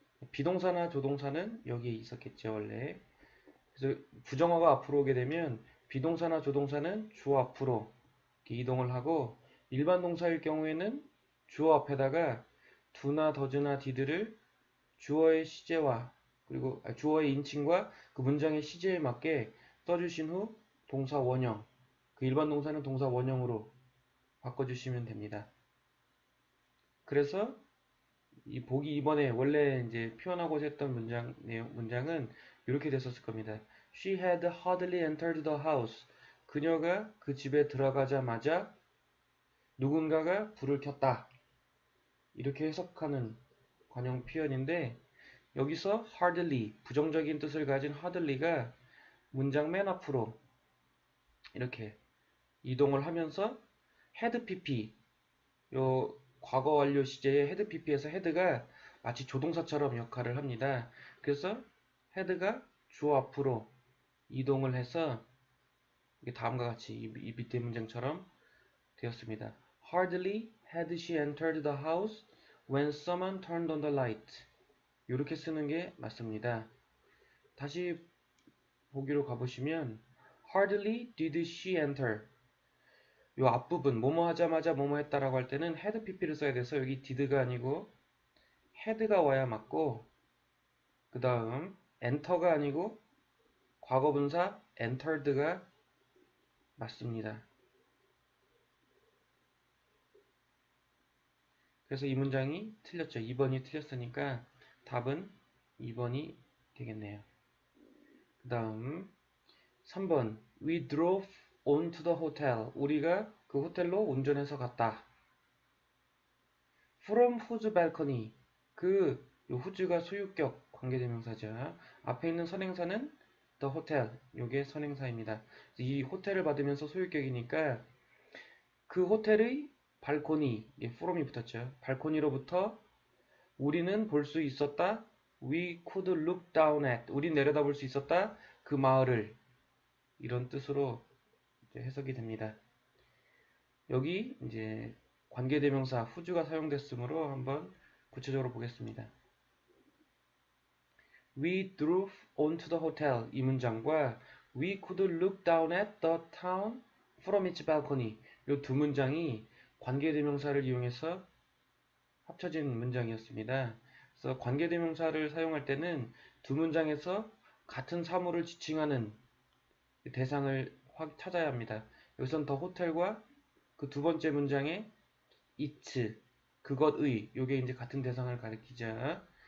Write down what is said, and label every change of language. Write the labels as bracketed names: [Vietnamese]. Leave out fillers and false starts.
[Korean] 비동사나 조동사는 여기에 있었겠죠 원래. 그래서 부정어가 앞으로 오게 되면 비동사나 조동사는 주어 앞으로 이렇게 이동을 하고 일반 동사일 경우에는 주어 앞에다가 do나 does나 did를 주어의 시제와 그리고 주어의 인칭과 그 문장의 시제에 맞게 써주신 후 동사 원형 그 일반 동사는 동사 원형으로 바꿔주시면 됩니다. 그래서 이 보기 2번에 원래 이제 표현하고자 했던 문장은 이렇게 됐었을 겁니다. [English] She had hardly entered the house. [Korean] 그녀가 그 집에 들어가자마자 누군가가 불을 켰다. 이렇게 해석하는 관용 표현인데 여기서 hardly, 부정적인 뜻을 가진 hardly가 문장 맨 앞으로 이렇게 이동을 하면서 head pp, 요 과거 완료 시제의 head pp에서 head가 마치 조동사처럼 역할을 합니다. 그래서 head가 주어 앞으로 이동을 해서 이게 다음과 같이 이 밑에 문장처럼 되었습니다. [English] Hardly had she entered the house when someone turned on the light. [Korean] 이렇게 쓰는 게 맞습니다. 다시 보기로 가보시면 [English] Hardly did she enter. [Korean] 요 앞부분 뭐뭐 하자마자 뭐뭐 했다라고 할 때는 had pp를 써야 돼서 여기 did가 아니고 had가 와야 맞고, 그 다음 enter가 아니고 과거분사 entered가 맞습니다. 그래서 이 문장이 틀렸죠. 2번이 틀렸으니까 답은 2번이 되겠네요. 그 다음 3번 [English] We drove on to the hotel. [Korean] 우리가 그 호텔로 운전해서 갔다. [English] From whose balcony. [Korean] 그 whose가 소유격 관계대명사죠. 앞에 있는 선행사는 the hotel. 요게 선행사입니다. 이 호텔을 받으면서 소유격이니까 그 호텔의 발코니, from이 붙었죠. 발코니로부터 우리는 볼 수 있었다. [English] We could look down at. [Korean] 우린 내려다볼 수 있었다. 그 마을을. 이런 뜻으로 해석이 됩니다. 여기 이제 관계대명사 whose가 사용됐으므로 한번 구체적으로 보겠습니다. [English] We drove onto the hotel. [Korean] 이 문장과 [English] We could look down at the town from its balcony. [Korean] 이 두 문장이 관계대명사를 이용해서 합쳐진 문장이었습니다. 그래서 관계대명사를 사용할 때는 두 문장에서 같은 사물을 지칭하는 대상을 찾아야 합니다. 여기선 더 호텔과 그 두 번째 문장의 its, 그것의, 요게 이제 같은 대상을 가리키죠.